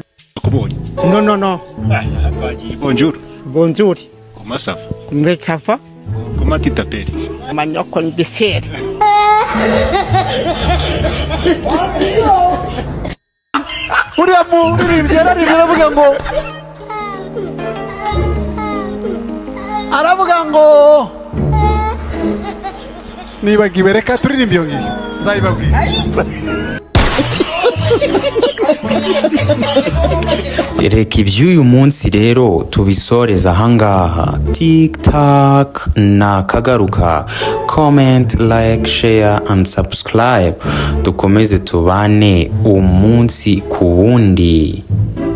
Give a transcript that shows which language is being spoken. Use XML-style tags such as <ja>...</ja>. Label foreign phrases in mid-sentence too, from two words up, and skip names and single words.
<en>No.</en> <fr>bonjour Bonjour. comment ça va Mais ça va? comment tu t'appelles Manioc bisher.</fr> <rw>uriya muririmbyi yararimbye aravuga ngo nibagiwe reka turirimbe iyo ngiyo nzayibabwira. Reka iby'uyu munsi rero tubisoreza ahangaha. TikTak nakagaruka. Comment,</rw> <en>like, share and subscribe.</en> <rw>Dukomeze tubane umunsi ku wundi.</rw>